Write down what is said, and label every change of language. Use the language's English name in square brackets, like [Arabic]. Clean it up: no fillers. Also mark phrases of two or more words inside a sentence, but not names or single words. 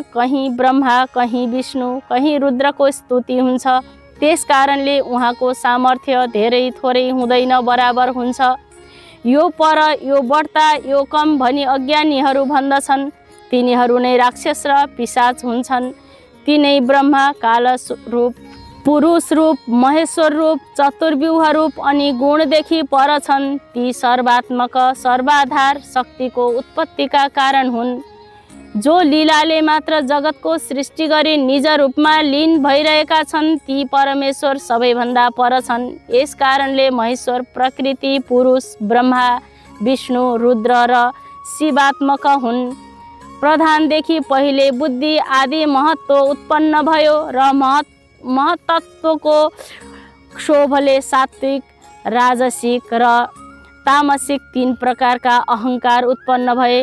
[Nepali] कहीँ ब्रह्मा, कहीँ विष्णु, कहीँ रुद्रको स्तुति हुन्छ। त्यस कारणले उहाँको सामर्थ्य धेरै थोरै हुँदैन, बराबर हुन्छ। यो पर, यो बढ्ता, यो कम भनी अज्ञानीहरू भन्दछन्। तिनीहरू नै राक्षस र पिशाच हुन्छन्। तिनै ब्रह्मा काल रूप, पुरुष रूप, महेश्वर रूप, चतुर्व्यूह रूप अनि गुणदेखि पर छन्। ती सर्वात्मक सर्वाधार शक्तिको उत्पत्तिका कारण हुन्, जो लीलाले मात्र जगतको सृष्टि गरी निज रूपमा लीन भइरहेका छन्। ती परमेश्वर सबैभन्दा पर छन्। यस कारणले महेश्वर प्रकृति, पुरुष, ब्रह्मा, विष्णु, रुद्र र शिवात्मक हुन्। प्रधानदेखि पहिले बुद्धि आदि महत्त्व उत्पन्न भयो र महत्त्वको क्षोभले सात्विक, राजसिक र तामसिक तीन प्रकारका अहङ्कार उत्पन्न भए।